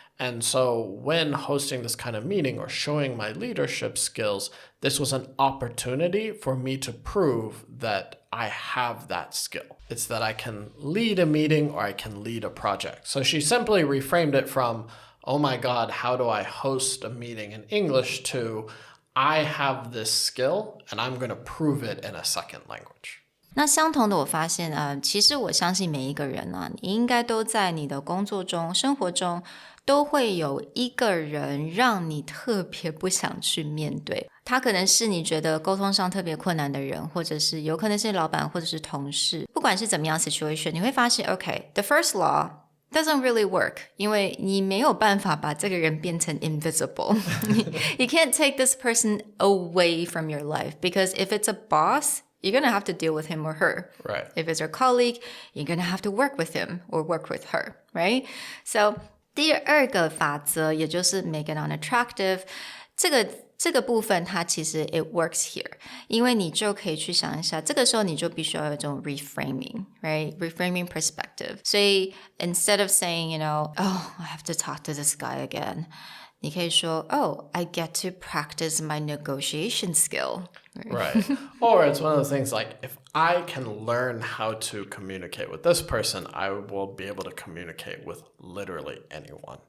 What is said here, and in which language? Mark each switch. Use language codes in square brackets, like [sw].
[en] And so when hosting this kind of meeting or showing my leadership skills, this was an opportunity for me to prove that I have that skill. It's that I can lead a meeting or I can lead a project. So she simply reframed it from, oh my God, how do I host a meeting in English to, I have this skill and I'm going to prove it in a second language. [zh] 那相同的我发现其实我相信每一个人你应该都在你的工作中生活中都会有一个人让你特别不想去面对，他可能是你觉得沟通上特别困难的人，或者是有可能是老板或者是同事，不管是怎么样 situation， 你会发现 [en] OK the first law doesn't really work [zh] 因为你没有办法把这个人变成 [en] invisible you can't take this person away from your life because if it's a boss you're going to have to deal with him or her. Right. If it's your colleague, you're going to have to work with him or work with her, right? [zh] So 第二个法则也就是 [en] make it unattractive [zh] 这个部分它其实 [en] it works here [zh] 因为你就可以去想一下这个时候你就必须要有一种 reframing, right? [en] Reframing perspective. 所以 instead of saying, oh, I have to talk to this guy again, [zh] 你可以说 [en] oh, I get to practice my negotiation skill. Right. Or it's one of those things like, if I can learn how to communicate with this person, I will be able to communicate with literally anyone.